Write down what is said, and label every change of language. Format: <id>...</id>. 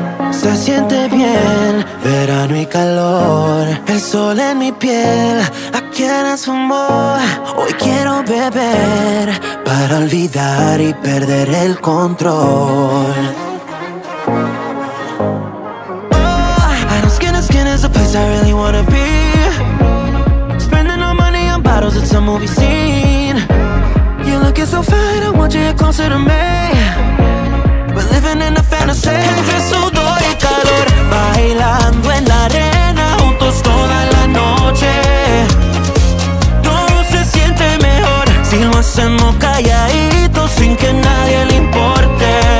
<es>Se siente bien, verano y calor, el sol en mi piel, aquí en su amor. Hoy quiero beber para olvidar y perder el control.</es> <en>Skin is the place I really wanna be. Spending our money on bottles, it's a movie scene. You're looking so fine, I want you here closer to me. We're living in a fantasy.</en> <es>Entre sudor y calor, bailando en la arena juntos toda la noche. Todo se siente mejor si lo hacemos calladitos sin que nadie le importe.</es>